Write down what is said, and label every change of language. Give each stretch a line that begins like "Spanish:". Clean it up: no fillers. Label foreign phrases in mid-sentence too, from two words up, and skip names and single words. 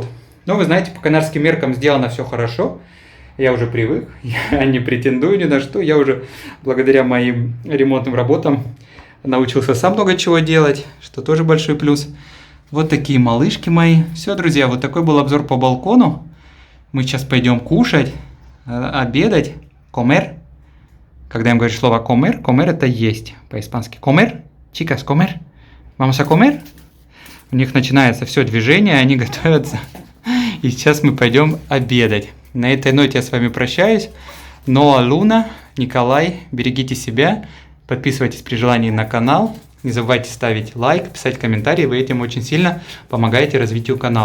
Russian: Но вы знаете, по канарским меркам сделано все хорошо, я уже привык, я не претендую ни на что, я уже благодаря моим ремонтным работам научился сам много чего делать, что тоже большой плюс. Вот такие малышки мои. Все, друзья, вот такой был обзор по балкону. Мы сейчас пойдем кушать, обедать. Comer. Когда им говоришь слово comer, comer это есть по-испански.
Spanish: Comer, chicas, comer. Vamos a comer.
Russian: У них начинается все движение, они готовятся. И сейчас мы пойдем обедать. На этой ноте я с вами прощаюсь. Ноа Луна, Николай, берегите себя. Подписывайтесь при желании на канал. Не забывайте ставить лайк, писать комментарии, вы этим очень сильно помогаете развитию канала.